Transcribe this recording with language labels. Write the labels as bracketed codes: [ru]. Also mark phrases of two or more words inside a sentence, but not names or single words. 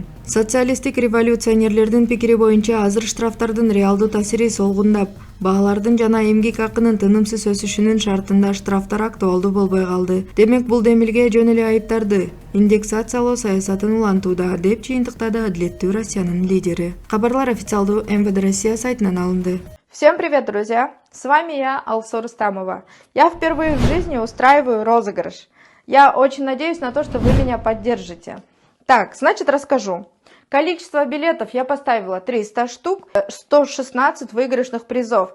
[ky] Социалисттик революционерлердин пикири боюнча азыр штрафтардын реалдуу таасири солгундап, баалардын жана эмгек акынын тынымсыз өсүшүнүн шартында штрафтар актуалдуу болбой калды. Демек бул демилге жөн эле айыптарды индексациялоо саясатын улантууда, деп чыйынтыктады Адилеттүү Россиянын лидери. Кабарлар официалдуу МВД Россия сайтынан алынды. [ru] Всем привет, друзья! С вами я, Алсу Рустамова. Я впервые в жизни устраиваю розыгрыш. Я очень надеюсь на то, что вы меня поддержите. Так, значит, расскажу. Количество билетов я поставила 300 штук, 116 выигрышных призов.